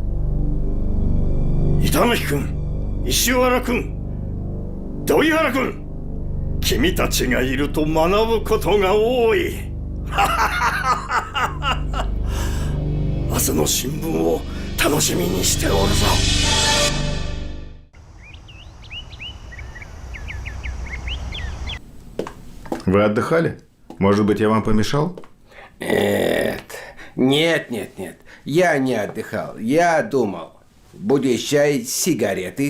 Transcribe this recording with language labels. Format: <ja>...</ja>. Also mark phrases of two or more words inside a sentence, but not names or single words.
<ja>板垣君、石原君、土井原君、君たちがいると学ぶことが多い。明日の新聞を楽しみにしておるぞ。</ja> <ru>Вы отдыхали? Может быть, я вам помешал? Нет. Я не отдыхал. Я думал. Будешь чай, сигареты?</ru>